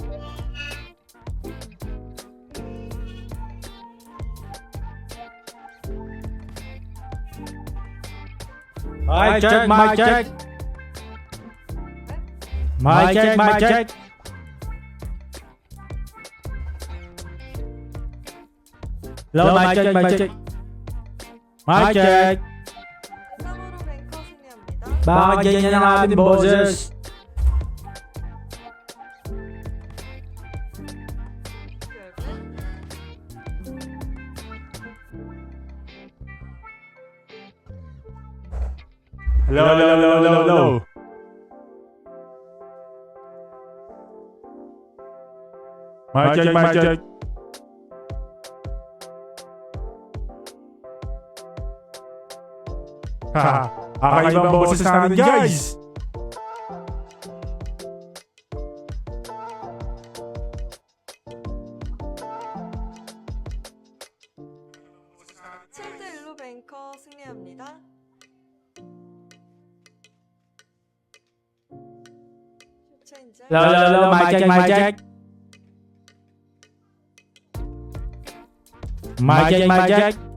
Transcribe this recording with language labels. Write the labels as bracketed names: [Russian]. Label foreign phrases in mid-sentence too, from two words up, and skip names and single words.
[English] Mic check. Mic check. Hello, mic check. Mic check. [Korean] 3으로 뱅커 승리합니다. [Filipino] Baka ganyan ang ating boses. [English] Hello. Mic check. [Filipino] Haha, kakaibang boses natin, guys. [Korean] 대 1로 뱅커 승리합니다. 슈체인저 [English] Hello, mic check. Mic check.